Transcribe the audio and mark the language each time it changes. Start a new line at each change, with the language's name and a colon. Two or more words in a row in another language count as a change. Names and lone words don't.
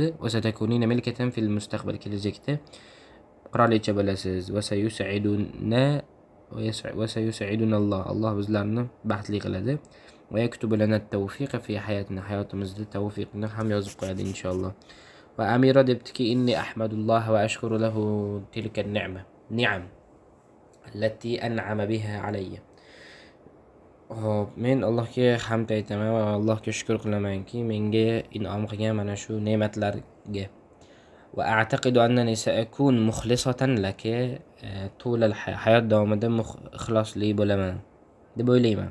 Arabic: وستكونين ملكة في المستقبل,
Uzbek: kelajakda qirolicha bo'lasiz.
Arabic: وسيسعدنا وسيسعدنا
Uzbek: Alloh bizlarni baxtli qiladi.
Arabic: ويكتب لنا التوفيق في حياتنا,
Uzbek: hayotimizda tawfiqni ham yozib qo'yadi inshaalloh.
Arabic: Va
Uzbek: amira debdiki,
Arabic: إني أحمد الله وأشكر له تلك النعم التي أنعم بها علي.
Uzbek: Hop, men Allohga hamd aytaman va Allohga shukr qilamanki, menga inom qilgan mana shu ne'matlarga.
Arabic: وأعتقد أنني سأكون مخلصة لك طول الحياة
Uzbek: davomida ixlosli bo'laman deb o'ylayman.